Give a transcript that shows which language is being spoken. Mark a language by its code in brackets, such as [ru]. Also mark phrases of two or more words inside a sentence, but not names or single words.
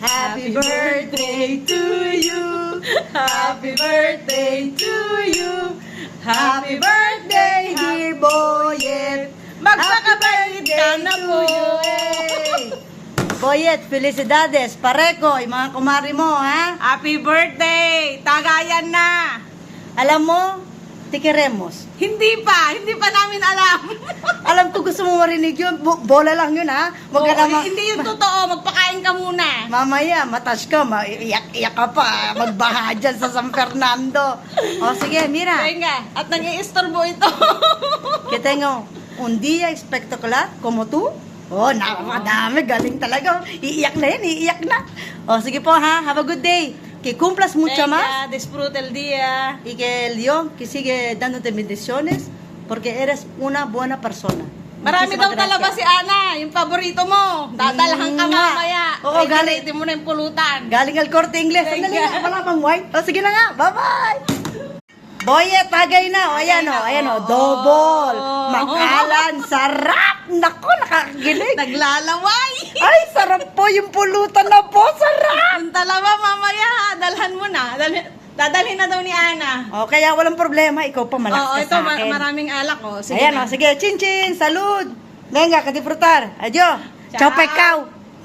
[en] Happy birthday to you. Happy birthday to you. Happy birthday, dear Boyet. [tl] Magpakabait ka na po. Boyet, felicidades, pareko, yung mga kumari mo, ha? [en] Happy birthday! [tl] Tagayan na! Alam mo, tikiremos. Hindi pa namin alam. Alam ko gusto mo marinig yun, bola lang yun, ha? Huwag ka naman. Hindi yun totoo, magpakain ka muna. Mamaya, matas ka, iyak ka pa, magbaha dyan sa San Fernando. O sige, [es] mira. Venga, [tl] at nag-iistorbo ito. [es] Que tengo un día espectacular como tú. [tl] Oh, napakadami, galing talaga. Iiyak na yan, iiyak na. O sige po, ha? [en] Have a good day. [es] Que cumplas mucho más. Venga, disfruta el día. Y que el Dios que sigue dándote bendiciones porque eres una buena persona. [tl] Marami daw [es] Muchísimas [tl] talaba [es] gracias. [tl] si Ana, yung paborito mo. Dadalhan ka Nga. mamaya. Oo, galing. Galitin mo na yung pulutan. Galing al Corte Inglés. Sandali Thank nga, wala pang wine. O sige na nga, bye-bye. Boyet, tagay na. O, ayan o, double. Makalan, sarap. Naku, nakakilig. Naglalaway. Ay, sarap po yung pulutan na po, sarap. Yung talaba mamaya, dalhan mo na. Dadalhin na daw ni Ana. O, kaya walang problema, ikaw pa Oo, malakas ito ka sa akin. maraming alak oh. Sige Ayan na. o, sige, [es] chin-chin, salud. Venga, que disfrutar. Adiós. Ciao, Ciao. pecao.